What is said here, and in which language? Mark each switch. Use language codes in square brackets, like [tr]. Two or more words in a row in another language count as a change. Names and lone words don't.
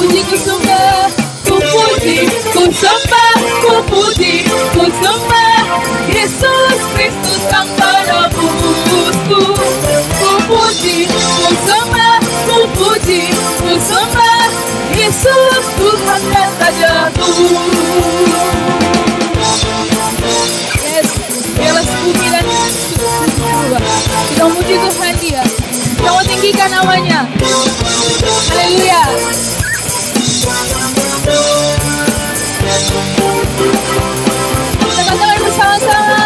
[id] ku sembah, ku puji, ku sembah, ku puji, ku sembah Yesus Kristus Sang Penebusku. Ku puji, ku sembah, ku puji, ku sembah Yesus Tuhan dan Rajaku. Yes, dialah bumi dan kita memuji Tuhan Dia. Kita mau tinggikan namanya. Haleluya. Kita katakan bersama-sama.